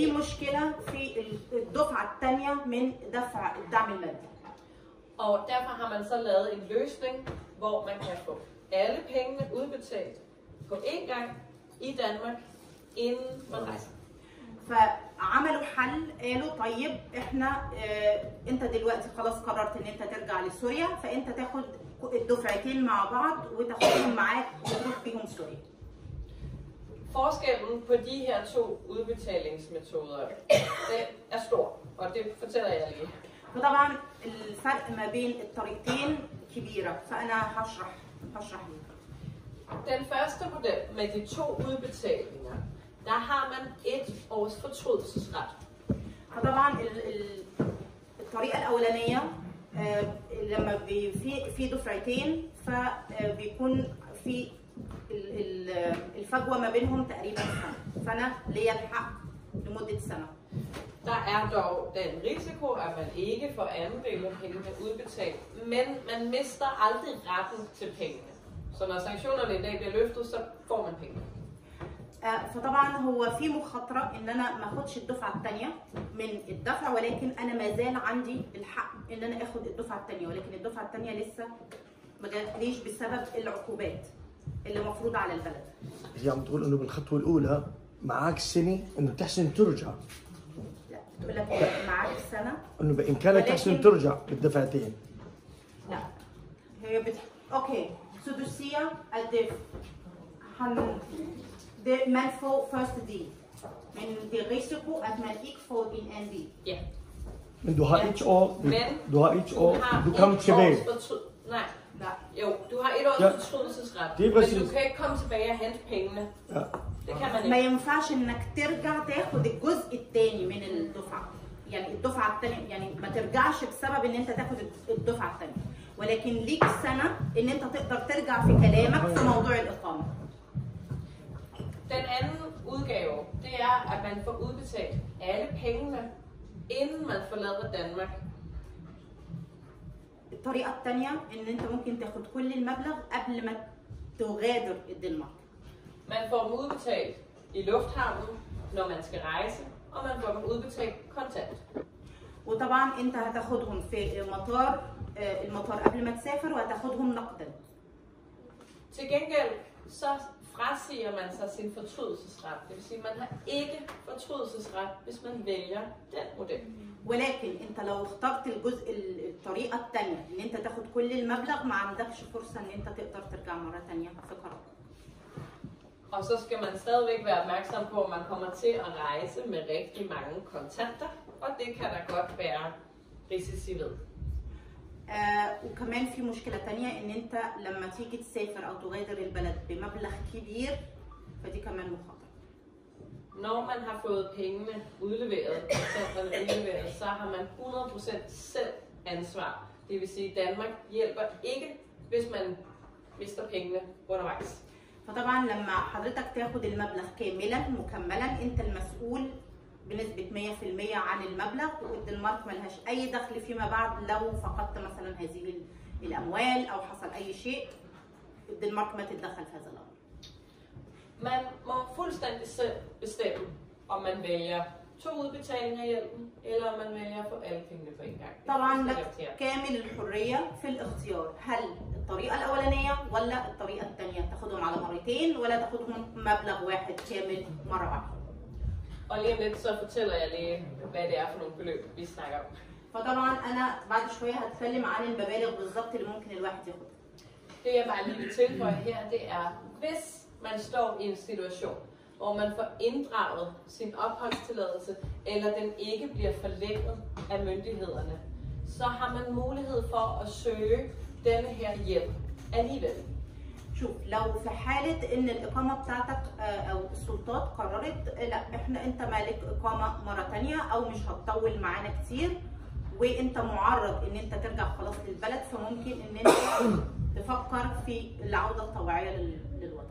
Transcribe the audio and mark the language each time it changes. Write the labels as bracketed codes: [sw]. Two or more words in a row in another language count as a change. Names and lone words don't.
[da] have. [ar] في مشكلة في الدفعة الثانية من دفع الدعم المادي. [da] Og derfor har man så lavet en løsning, hvor man kan få alle pengene udbetalt på én gang i Danmark, inden man rejser. [ar] فعملوا حل، قالوا طيب احنا انت دلوقتي خلاص قررت ان انت ترجع لسوريا، فانت تاخد الدفعتين مع بعض وتاخدهم معاك وتروح بيهم سوريا. [da] Forskellen på de her to udbetalingsmetoder, den er stor, og det fortæller jeg lige. [ar] فطبعا الفرق ما بين الطريقتين كبيرة، فأنا هشرح لك. [da] Den første model med de to udbetalinger, der har man 1 års fortrydelsesret. [ar] فطبعا الطريقة الأولانية لما في دفعتين فبيكون في الفجوة ما بينهم تقريبا سنة ليا الحق لمدة سنة. [da] Der er dog den risiko, at man ikke får anden del af pengene udbetalt, men man mister aldrig retten til pengene. Så når sanktionerne i dag bliver løftet, så får man pengene. [ar] فطبعا هو في مخاطرة ان انا ما اخدش الدفعة الثانية من الدفع، ولكن انا ما زال عندي الحق ان انا اخد الدفعة الثانية، ولكن الدفعة الثانية لسه ما جاتليش بسبب العقوبات اللي مفروضة على البلد. هي عم تقول انه بالخطوة الأولى معك سنة انه تحسن ترجع. لا، بتقول لك معك سنة انه بإمكانك تحسن ترجع بالدفعتين. لا، هي اوكي، سدوسية الدفع [da] man får første del, men det er risiko, at man ikke får en anden del. Ja. Men du har et år, du kan tilbage. Nej. Nej. Jo, du har 1 års fortrydelsesret, men du kan ikke komme tilbage og hente pengene. Ja. Det kan man ikke. [ar] ما ينفعش انك ترجع تاخد الجزء الثاني من الدفعة، يعني الدفعة الثانية، يعني ما ترجعش بسبب ان انت تاخد الدفعة الثانية، ولكن ليك سنة ان انت تقدر ترجع في كلامك في موضوع الإقامة. [da] Den anden udgave, det er, at man får udbetalt alle pengene, inden man forlader Danmark. [ar] الطريقة الثانية ان انت ممكن تاخد كل المبلغ قبل ما تغادر الدنمارك. [da] Man får dem udbetalt i lufthavnen, når man skal rejse, og man får dem udbetalt kontant. [ar] وطبعا انت هتاخدهم في المطار قبل ما تسافر، وهتاخدهم نقدا. [da] Til gengæld så frasiger man sig sin fortrydelsesret. Det vil sige, at man har ikke fortrydelsesret, hvis man vælger den model. [ar] ولكن انت لو اخترت الطريقة الثانية ان انت تاخد كل المبلغ، ما عندكش فرصة ان انت تقدر ترجع مرة ثانية في قرار. [da] Og så skal man stadigvæk være opmærksom på, at man kommer til at rejse med rigtig mange kontanter, og det kan der godt være risici ved. [ar] وكمان في مشكلة تانية ان انت لما تيجي تسافر او تغادر البلد بمبلغ كبير، فدي كمان مخاطرة. [da] Når man har fået pengene udleveret, så har man 100% selv ansvar. Det vil sige, at Danmark hjælper ikke, hvis man mister pengene undervejs. [ar] فطبعا لما حضرتك تاخد المبلغ كاملا مكملا، انت المسؤول بنسبة 100% عن المبلغ، والدنمارك ملهاش أي دخل فيما بعد لو فقدت مثلا هذه الأموال أو حصل أي شيء. الدنمارك ما تتدخل في هذا الأمر. [da] Man må fuldstændig selv bestemme, om man vælger 2 udbetalinger af hjælpen, eller om man vælger at få alle pengene på en gang. [ar] طبعا لك كامل الحرية في الاختيار، هل الطريقة الأولانية ولا الطريقة الثانية، تاخدهم على مرتين ولا تاخدهم مبلغ واحد كامل مرة واحدة. [da] Og lige om lidt, så fortæller jeg lige, hvad det er for nogle beløb, vi snakker om. [ar] فطبعا أنا بعد شوية هتكلم عن المبالغ بالظبط اللي ممكن الواحد ياخدها. [da] Det jeg bare lige vil tilføje her, det er, hvis man står i en situation, hvor man får inddraget sin opholdstilladelse, eller den ikke bliver forlænget af myndighederne, så har man mulighed for at søge denne her hjælp alligevel. [ar] شوف، لو في حالة إن الإقامة بتاعتك أو السلطات قررت لا أنت مالك إقامة مرة تانية أو مش هتطول معانا كتير، وأنت معرض إن أنت ترجع خلاص للبلد، فممكن إن أنت تفكر في العودة الطوعية للوطن.